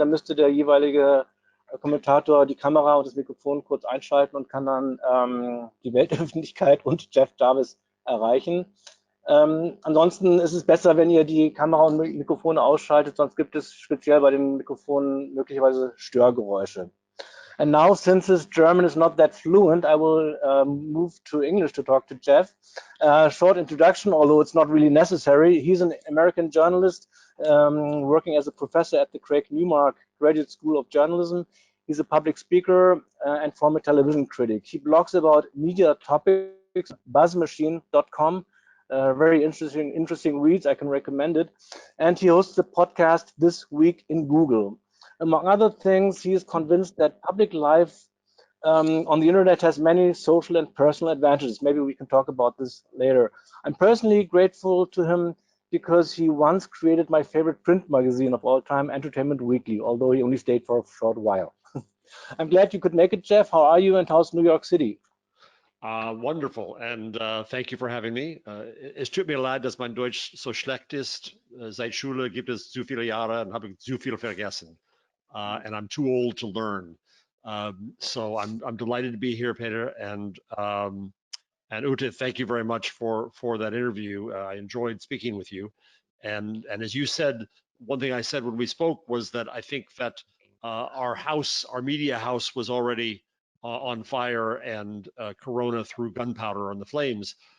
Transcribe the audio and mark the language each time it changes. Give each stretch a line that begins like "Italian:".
German: Da müsste der jeweilige Kommentator die Kamera und das Mikrofon kurz einschalten und kann dann die Weltöffentlichkeit und Jeff Jarvis erreichen. Ansonsten ist es besser, wenn ihr die Kamera und Mikrofone ausschaltet, sonst gibt es speziell bei den Mikrofonen möglicherweise Störgeräusche.
English: And now, since his German is not that fluent, I will move to English to talk to Jeff. Short introduction, although it's not really necessary. He's an American journalist working as a professor at the Craig Newmark Graduate School of Journalism. He's a public speaker and former television critic. He blogs about media topics, buzzmachine.com. Very interesting reads. I can recommend it. And he hosts the podcast This Week in Google. Among other things, he is convinced that public life on the internet has many social and personal advantages. Maybe we can talk about this later. I'm personally grateful to him because he once created my favorite print magazine of all time, Entertainment Weekly, although he only stayed for a short while. I'm glad you could make it, Jeff. How are you and how's New York City? Wonderful, and thank you for having me.
German: Es tut mir leid, dass mein Deutsch so schlecht ist. Seit Schule gibt es zu viele Jahre und habe ich zu viel vergessen.
English: And I'm too old to learn. So I'm delighted to be here, Peter, and Ute, thank you very much for that interview. I enjoyed speaking with you. And as you said, one thing I said when we spoke was that I think that our media house was already on fire and Corona threw gunpowder on the flames.